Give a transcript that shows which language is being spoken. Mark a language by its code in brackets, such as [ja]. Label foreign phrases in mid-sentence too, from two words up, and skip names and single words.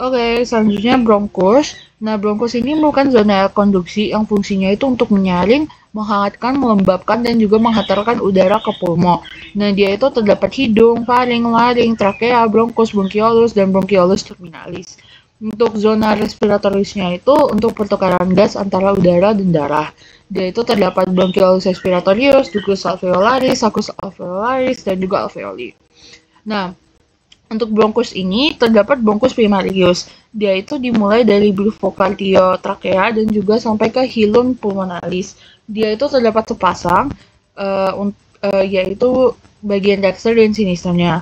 [id] Oke, selanjutnya bronkus. Nah, bronkus ini merupakan zona konduksi yang fungsinya itu untuk menyaring, menghangatkan, melembabkan, dan juga menghantarkan udara ke pulmo. Nah, dia itu terdapat hidung, faring, laring, trakea, bronkus, bronkiolus, dan bronkiolus terminalis. Untuk zona respiratorisnya itu untuk pertukaran gas antara udara dan darah. Dia itu terdapat [la] bronkiolus respiratorius, ductus alveolaris, sacus alveolaris, [id] dan juga alveoli. Nah, untuk bronkus ini terdapat bronkus primarius. Dia itu dimulai dari bronchocardiotrachea dan juga sampai ke [la] hilum pulmonalis. [id] Dia itu terdapat sepasang, yaitu bagian dexter dan sinisternya.